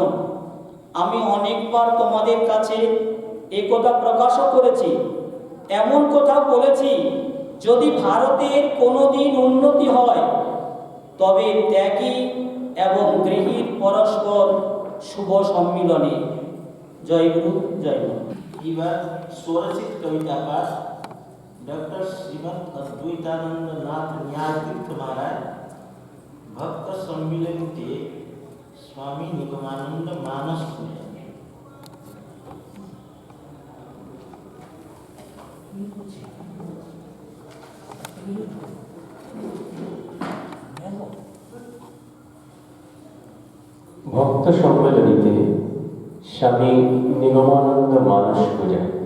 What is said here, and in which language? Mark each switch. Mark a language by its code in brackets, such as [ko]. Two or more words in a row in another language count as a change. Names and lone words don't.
[bn] আমি অনেকবার তোমাদের কাছে একথা প্রকাশও করেছি, এমন কথা বলেছি, যদি ভারতের কোনোদিন উন্নতি হয়, তবে ত্যাগী এবং গৃহীর পরস্পর শুভ সম্মিলনে। জয় গুরু, জয় গুরু। [hi] এবার स्वरचित कविता पाठ डॉक्टर श्रीमद अद्वैतानंद नाथ न्यायतीर्थ महाराज भक्त सम्मिलन के स्वामी निगमानंद मानस पूजन। [bn] ভক্ত সম্মেলনীতে স্বামী নিগমানন্দ মানস পূজা।